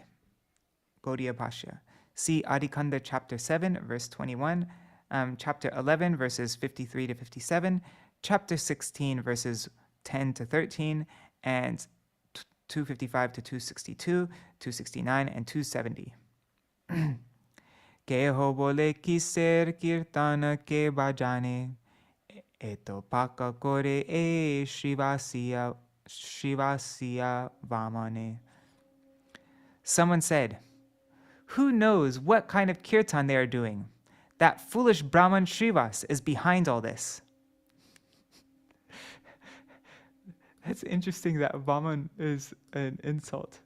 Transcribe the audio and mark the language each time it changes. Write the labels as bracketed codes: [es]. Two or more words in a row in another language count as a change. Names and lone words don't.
[en] Gaudiya Bhashya. See Adi-khaṇḍa chapter 7, verse 21, chapter 11, verses 53 to 57, chapter 16, verses 10 to 13, and 255 to 262, 269, and 270. [bn] কেহ বলে কিসের কীর্তন কে বাজানে, এত পাক করে এ শ্রীবাস বামনে. [en] Someone said, "Who knows what kind of kirtan they are doing? That foolish Brahman Śrīvās is behind all this." That's interesting that Brahman is an insult.